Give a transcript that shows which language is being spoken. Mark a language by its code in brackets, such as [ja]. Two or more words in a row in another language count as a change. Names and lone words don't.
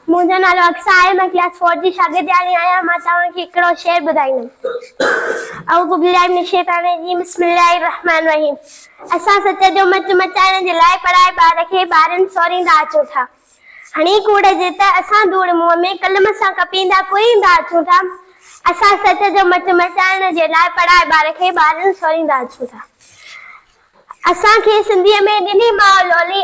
[sd] मुझो नालो अक्सा है। मैं क्लास 4 जी शागिर्दानी आया। मैं तव्हांखे हिकिड़ो शेर ॿुधाईंदमि। [ar] أعوذ بالله من الشيطان الرجيم. بسم الله الرحمن الرحيم. [sd] असां सच जो मच मचाइण जे लाइ पढ़ाए ॿार खे ॿारनि सोरींदा अचूं था। हणी कूड़ जे त असां धूड़ मुंहं में कलम सां कपींदा कुरींदा अचूं था। असां सच जो मच मचाइण जे लाइ पढ़ाए ॿार खे ॿारनि सोरींदा अचूं था। असांखे सिंधीअ में ॾिनी माउ लोली।